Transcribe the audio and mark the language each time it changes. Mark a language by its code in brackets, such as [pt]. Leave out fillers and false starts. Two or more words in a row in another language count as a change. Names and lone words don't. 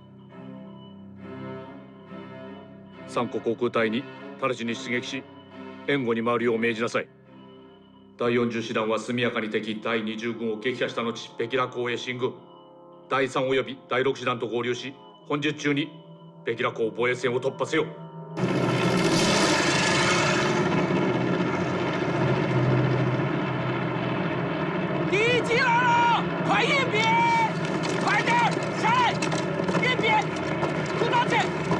[ja] 三個航空隊に直ちに出撃し援護に回るよう命じなさい。第40師団は速やかに敵第20軍を撃破した後、ベキラ港へ進軍。第3および第6師団と合流し、本日中にベキラ港防衛線を突破せよ。 [zh] 敌机来了，快应变！快点下来，应变，出大阵！